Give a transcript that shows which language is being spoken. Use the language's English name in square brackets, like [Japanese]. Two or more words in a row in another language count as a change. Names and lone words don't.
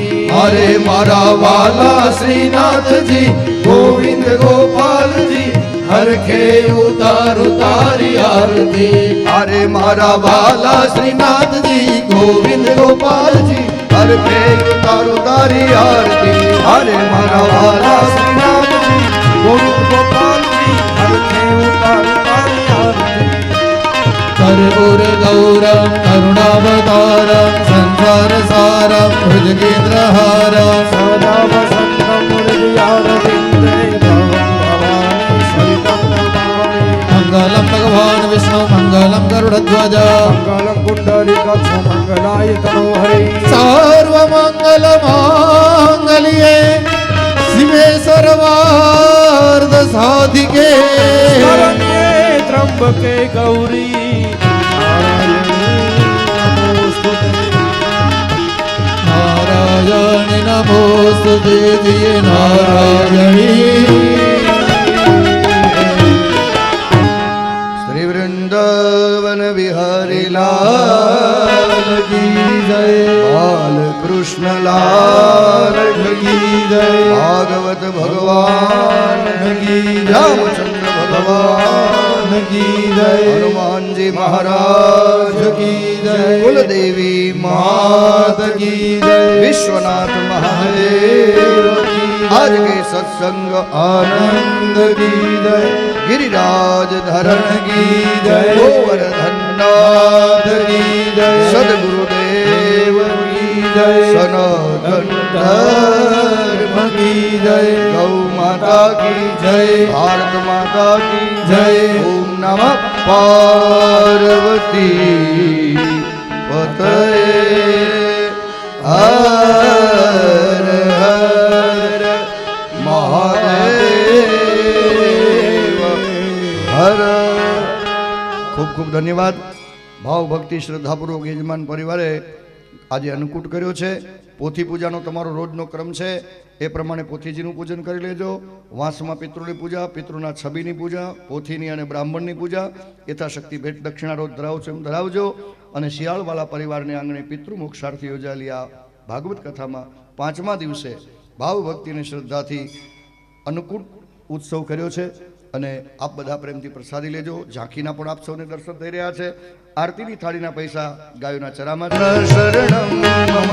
[Gujarati] હરે મારા વાલા શ્રીનાથજી ગોવિંદ ગોપાલજી હરખે ઉતારું તારી આરતી. હરે મારા વાલા શ્રીનાથજી ગોવિંદ ગોપાલજી હરખે ઉતારું તારી આરતી. હરે મારા વાલા શ્રીનાથજી ગોવિંદ ગોપાલજી હરખે ઉતારું તારી આરતી. [Sanskrit] कर्पूर गौरम करुणावतारम संसार सारम भुजगेन्द्रहारम સદા વસંતમ મુરલીયારવિંદે ભવં ભવાની સહિતં નમામિ. मंगलम भगवान विष्णु मंगलम गरुड़ध्वज મંગલં પુંડરીકાક્ષ મંગલાય તનો હરિ. सर्वमंगल मांगल्ये शिवे सर्वार्थ साधिके શરણ્યે ત્રંબકે ગૌરી નારાયણી નમોસ્તુતે. नारायणी नमोस्तुते जिये नारायणी. [Hindi] श्री वृंदावन विहारी लाल की लाल की जय भागवत भगवान की जय रामचंद्र भगवान की जय हनुमान जी महाराज की जय कुलदेवी मात की जय विश्वनाथ महादेव आज के सत्संग आनंद की जय गिरिराज धरण की जय गोवर्धन नाथ की जय सदगुरुदेव की जय सनातन धर्म की जय गौ माता की जय भारत माता की जय [Sanskrit] ओम नमः पार्वती पतये हर हर महादेव हर [Gujarati] ખૂબ ખૂબ ધન્યવાદ ભાવ ભક્તિ શ્રદ્ધાપૂર્વક યજમાન પરિવારે આજે અન્નકૂટ કર્યો છે પોથી પૂજાનો તમારો રોજનો ક્રમ છે એ પ્રમાણે પોથીજીનું પૂજન કરી લેજો વાંસમાં પિતૃની પૂજા પિતૃના છબીની પૂજા પોથીની અને બ્રાહ્મણની પૂજા યથાશક્તિ ભેટ દક્ષિણા રોજ ધરાવો છો એમ ધરાવજો અને શિયાળવાળા પરિવારને આંગણે પિતૃ મોક્ષાર્થી યોજાયેલી આ ભાગવત કથામાં 5મા દિવસે ભાવ ભક્તિ અને શ્રદ્ધાથી અન્નકૂટ ઉત્સવ કર્યો છે અને આપ બધા પ્રેમથી પ્રસાદી લેજો ઝાંખીના પણ આપ સૌને દર્શન થઈ રહ્યા છે આરતીની થાળીના પૈસા ગાયોના ચરામાં [Sanskrit] શરણમ મમ